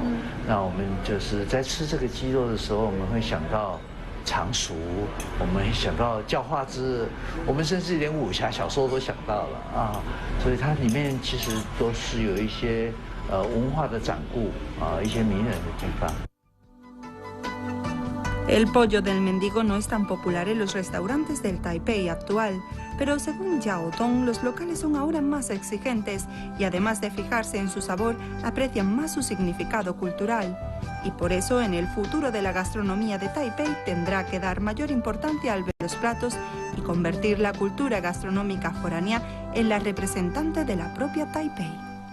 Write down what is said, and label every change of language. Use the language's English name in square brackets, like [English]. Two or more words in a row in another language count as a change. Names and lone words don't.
[Chinese] 那我们就是在吃这个鸡肉的时候，我们会想到 常熟，我们想到教化之，我们甚至连武侠小说都想到了啊，所以它里面其实都是有一些文化的掌故啊，一些迷人的地方。 [Spanish] El pollo del mendigo no es tan popular en los restaurantes del Taipei actual, pero según Yao Dong, los locales son ahora más exigentes y además de fijarse en su sabor, aprecian más su significado cultural. Y por eso en el futuro de la gastronomía de Taipei tendrá que dar mayor importancia al ver los platos y convertir la cultura gastronómica foránea en la representante de la propia Taipei.